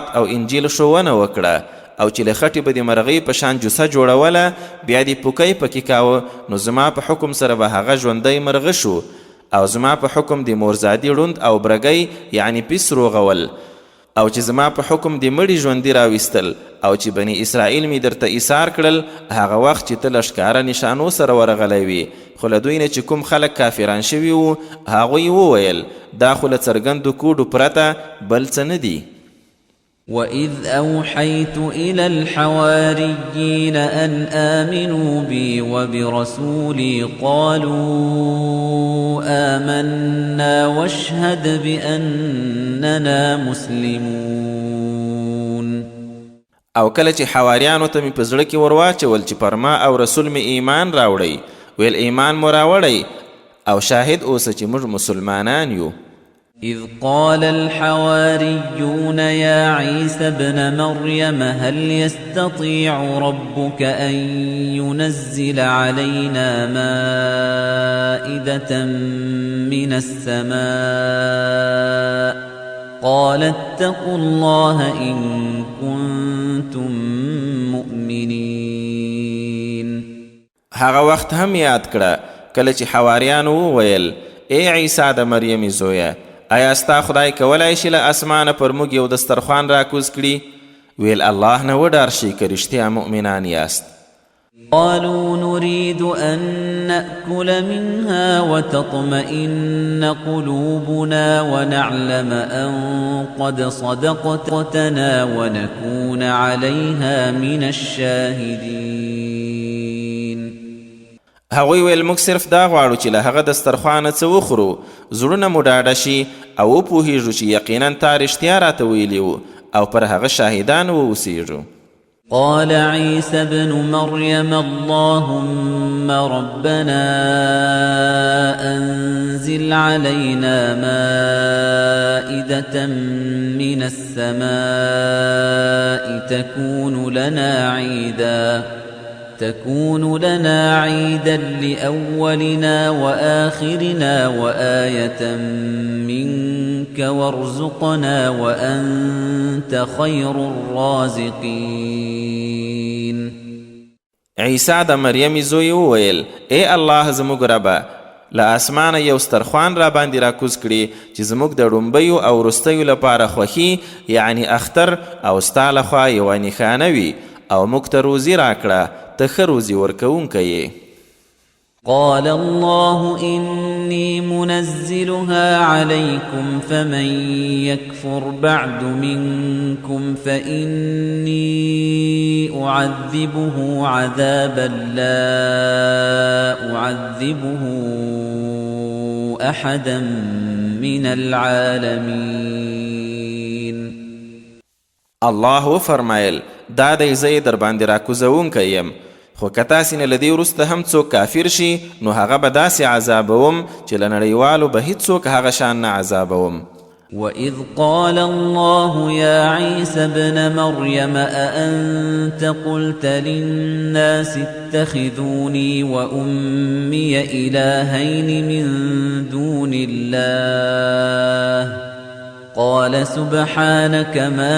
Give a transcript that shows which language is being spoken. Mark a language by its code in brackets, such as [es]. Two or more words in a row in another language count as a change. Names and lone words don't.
[ps] او انجیل ښوونه وکړه، او چې له خټې به د مرغۍ په شان جوسه جوړوله، بیا دې پوکی پکې کاوه، نو زما په حکم سره به هغه ژوندی مرغه شو، او زما په حکم د مورزادي ړوند او برګی یعنی پیس روغول، او چې زما په حکم د مړي ژوندي راویستل، او چې بني اسرائیل می درته ایثار کړل هغه وخت چې ته له ښکاره نشانو سره ورغلی وي. خو له دوی نه چې کوم خلک کافران شوي وو هغوی وویل دا خو له څرګندو کوډو پرته بل څه نه دي. [ar] وَإِذْ أَوْحَيْتُ إِلَى الْحَوَارِيِّينَ أَنْ آمِنُوا بِي وَبِرَسُولِي قَالُوا آمَنَّا وَاشْهَدْ بِأَنَّنَا مُسْلِمُونَ. [ps] او کله چې حواریانو ته مې په زړه کې ورواچول چې پر ما او رسول مې ایمان راوړی، ویل ایمان مو راوړی او شاهد اوسه چې موږ مسلمانان یو. [ar] إذ قال الحواريون يا عيسى ابن مريم هل يستطيع ربك أن ينزل علينا مائدة من السماء قال اتقوا الله إن كنتم مؤمنين. [ps] هغه وخت هم یاد کړه کله چې حواریانو وویل ای عیسی د مریم زویه، آیا ستا خدای کولای شي له اسمانه پر موږ یو دسترخوان راکوز کړي؟ ویل الله نه وډار شي که رښتیا مؤمنان یاست. [ar] قالوا نريد أن نأكل منها وتطمئن قلوبنا ونعلم أن قد صدقتنا ونكون عليها من الشاهدين. [ps] هغوی ویل موږ صرف دا غواړو چې له هغه دسترخوانه څه وخورو، زړونه مو ډاډه شي او وپوهیږو چې یقینا تا رښتیا راته ویلي وو او پر هغه شاهدان واوسیږو. [ar] قال عيسى ابن مريم اللهم ربنا أنزل علينا مائدة من السماء تكون لنا عيدا لأولنا وآخرنا وآية منك وارزقنا وأنت خير الرازقين. [ps] عیسی د مریم زوی وویل ای الله زموږ ربه، له اسمانه یو سترخوان را باندې راکوز کړي چې زموږ د ړومبیو او وروستیو لپاره خوښي یعنی اختر او ستا لخوا یوه نښانه وي، او موږ ته روزي راکړه، ته ښه روزي ورکوونکی یې. [ar] قال الله إني منزلها عليكم فمن يكفر بعد منكم فإني أعذبه عذابا لا أعذبه أحدا من العالمين. [ps] الله فرمایل دا دی زه در باندې راکوزونکی یم، خو که تاسې نه له دې وروسته هم څوک کافر شي نو هغه به داسې عذابوم چې له نړیوالو به هیڅوک هغه شان نه عذابوم. [ar] وَإِذْ قَالَ اللَّهُ يَا عِيسَى ابْنَ مَرْيَمَ أَأَنْتَ قُلْتَ لِلنَّاسِ اتَّخِذُونِي وَأُمِّيَ إِلَٰهَيْنِ مِن دُونِ اللَّهِ قال سبحانك ما